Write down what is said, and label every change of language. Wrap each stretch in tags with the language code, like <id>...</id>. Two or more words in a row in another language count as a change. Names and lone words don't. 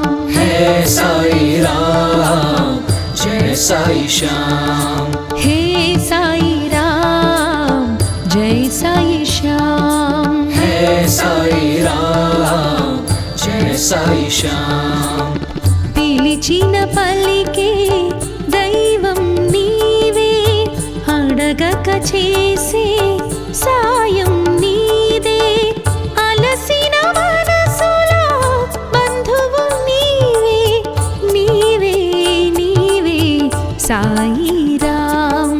<hi>हे साई राम जय साई श्याम हे साई राम जय साई श्याम हे साई राम जय साई श्याम</hi> <te>పిలిచిన పలికే దైవం నీవే అడగక చేసే సాయం నీదే అలసిన మనసులో బంధువు నీవే నీవే నీవే సాయి రామ్</te>